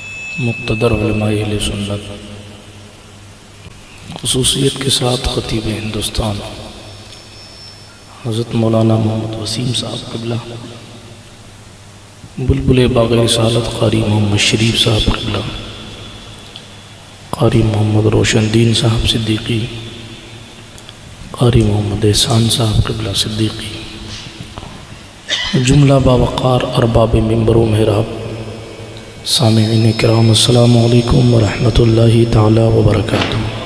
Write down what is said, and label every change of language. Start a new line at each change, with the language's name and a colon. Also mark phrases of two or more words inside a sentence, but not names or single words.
Urdu: مقتدر علمائے اہل سنت خصوصیت کے ساتھ خطیب ہندوستان حضرت مولانا محمد وسیم صاحب قبلہ، بلبل باغ رسالت قاری محمد شریف صاحب قبلہ، قاری محمد روشن دین صاحب صدیقی, قاری محمد احسان صاحب قبلہ صدیقی، جملہ باوقار ارباب منبر و محراب، سامعین کرام
Arabic: السلام علیکم و رحمۃ اللہ تعالیٰ و برکاتہ.